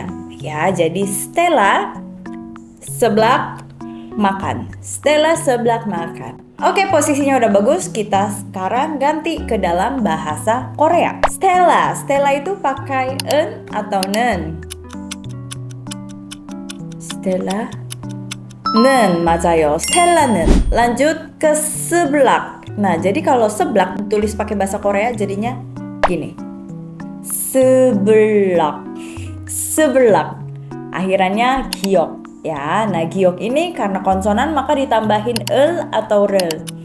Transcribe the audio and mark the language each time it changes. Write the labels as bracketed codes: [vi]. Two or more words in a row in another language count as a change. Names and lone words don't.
[id] Ya, jadi Stella seblak makan. Stella seblak makan. Oke, posisinya udah bagus. Kita sekarang ganti ke dalam bahasa Korea. Stella. Stella itu pakai en atau nen? Stella nen, [ko] 맞아요. Stella는. [id] Lanjut ke seblak. Nah, jadi kalau seblak ditulis pakai bahasa Korea jadinya gini. Seblak. Seblak. Akhirannya giok. Ya, nah giok ini karena konsonan maka ditambahin el atau rel.